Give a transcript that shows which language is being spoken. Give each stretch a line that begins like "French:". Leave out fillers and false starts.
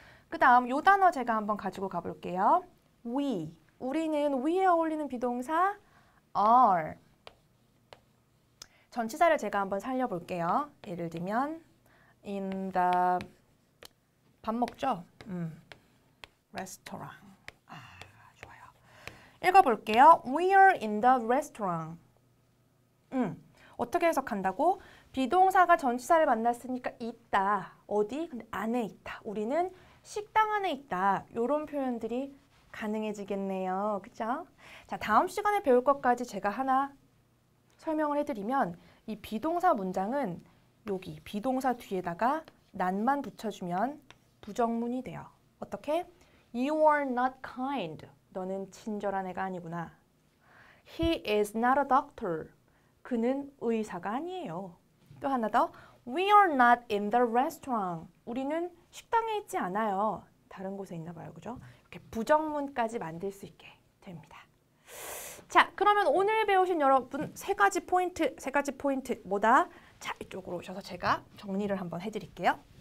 Korean: 그 다음 요 단어 제가 한번 가지고 가볼게요.
English: we.
Korean: 우리는 we에 어울리는 비동사 are. 전치사를 제가 한번 살려볼게요. 예를 들면 in the 밥 먹죠? restaurant. 좋아요. 읽어볼게요.
English: We are in the restaurant.
Korean: 어떻게 해석한다고? 비동사가 전치사를 만났으니까 있다. 어디? 근데 안에 있다. 우리는 식당 안에 있다. 이런 표현들이 가능해지겠네요. 그죠? 자, 다음 시간에 배울 것까지 제가 하나 설명을 해드리면 이 비동사 문장은 여기 비동사 뒤에다가 난만 붙여주면 부정문이 돼요. 어떻게?
English: You are not kind.
Korean: 너는 친절한 애가 아니구나.
English: He is not a doctor.
Korean: 그는 의사가 아니에요. 또 하나 더.
English: We are not in the restaurant.
Korean: 우리는 식당에 있지 않아요. 다른 곳에 있나 봐요. 그죠? 이렇게 부정문까지 만들 수 있게 됩니다. 자, 그러면 오늘 배우신 여러분 세 가지 포인트 뭐다? 자, 이쪽으로 오셔서 제가 정리를 한번 해드릴게요.